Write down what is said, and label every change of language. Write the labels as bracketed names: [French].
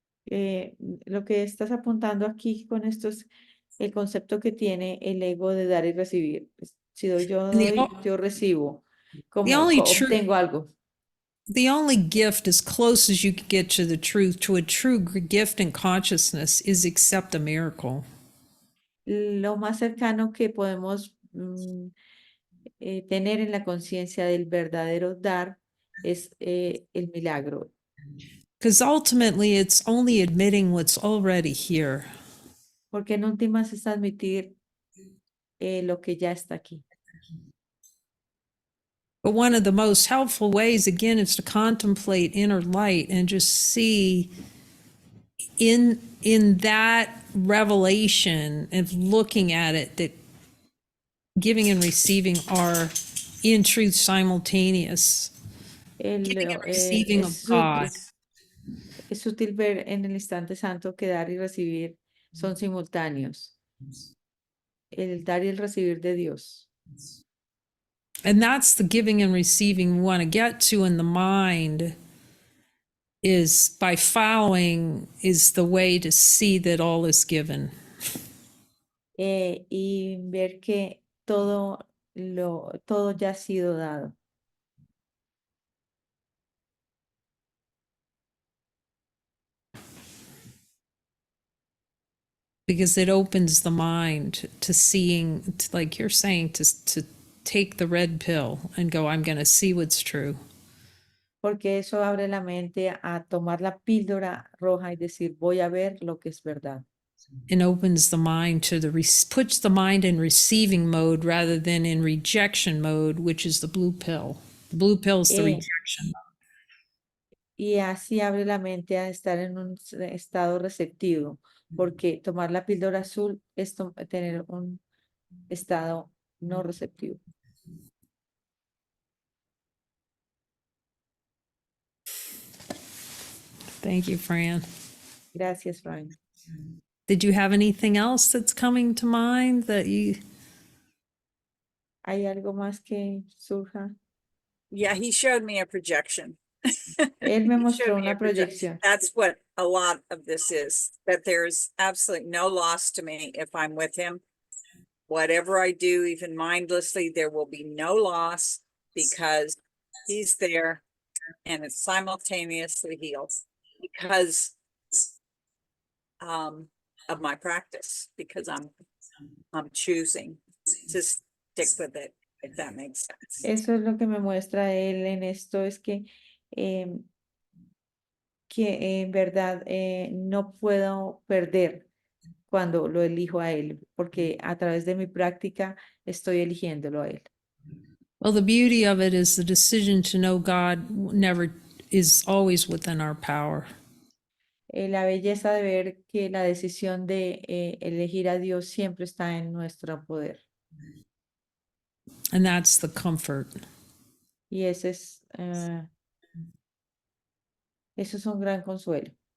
[Spanish] Lo que estás apuntando aquí con esto es el concepto que tiene el ego de dar y recibir. Si yo [English] And [Spanish] doy, yo recibo, como [English] only [Spanish] obtengo algo. [English] the only gift as close as you can get to the truth, to a true gift in consciousness, is accept a miracle. [Spanish] Lo más cercano que podemos tener en la conciencia del verdadero dar es el milagro. [English] Because ultimately it's only admitting what's already here. [Spanish] Porque en últimas es admitir lo que ya está aquí. [English] But one of the most helpful ways, again, is to contemplate inner light and just see in that revelation and looking at it that giving and receiving are in truth simultaneous. Giving and receiving of God. [Spanish] Es útil ver en el instante santo que dar y recibir son simultáneos. El dar y el recibir de Dios. [English] And that's the giving and receiving we want to get to in the mind, is by following is the way to see that all is given. [Spanish] Y ver que todo ya ha sido dado. [English] Because it opens the mind to seeing, like you're saying, to take the red pill and go, I'm going to see what's true. [Spanish] Porque eso abre la mente a tomar la píldora roja y decir, voy a ver lo que es verdad. [English] And opens the mind to puts the mind in receiving mode rather than in rejection mode, which is the blue pill. The blue pill is the rejection mode. [Spanish] Y así abre la mente a estar en un estado receptivo, porque tomar la píldora azul es tener un estado no receptivo. [English] Thank you, Fran. [Spanish] Gracias, Frank. [English] Did you have anything else that's coming to mind that you... [Spanish] ¿Hay algo más que surja? [English] Yeah, he showed me a projection. [Spanish] Él me [English] He [Spanish] mostró [English] showed me [Spanish] una [English] a projection. [Spanish] proyección. [English] That's what a lot of this is, that there's absolutely no loss to me if I'm with him. Whatever I do, even mindlessly, there will be no loss because he's there and it's simultaneously healed because of my practice, because I'm choosing to stick with it, if that makes sense. [Spanish] Eso es lo que me muestra él en esto, es que en verdad no puedo perder cuando lo elijo a él, porque a través de mi práctica estoy eligiéndolo a él. [English] Well, the beauty of it is the decision to know God never is always within our power. [Spanish] La belleza de ver que la decisión de elegir a Dios siempre está en nuestro poder. [English] And that's the comfort. [Spanish] Y eso es un gran consuelo.